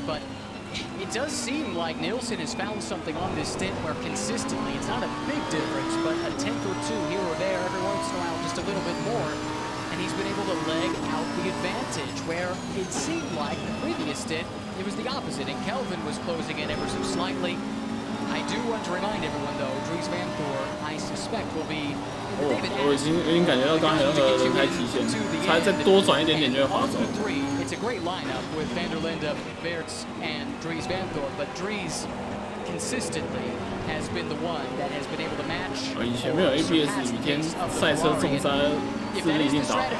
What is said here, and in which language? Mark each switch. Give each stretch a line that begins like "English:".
English: But it does seem like Nielsen has found something on this stint where consistently, it's not a big difference, but a tenth or two here or there, every once in a while, just a little bit more. And he's been able to leg out the advantage, where it seemed like the previous stint, it was the opposite, and Kelvin was closing in ever so slightly. I do want to remind everyone, though, Dries Van Thor, I suspect, will be in the David
Chinese: 我已经感觉到刚才那个轮胎极限，才再多转一点点就会滑走。
English: It's a great lineup with Van der Linde, Weerts, and Dries Van Thor, but Dries consistently has been the one that has been able to match.
Chinese: 以前没有 ABS， 雨天赛车重刹是一定打。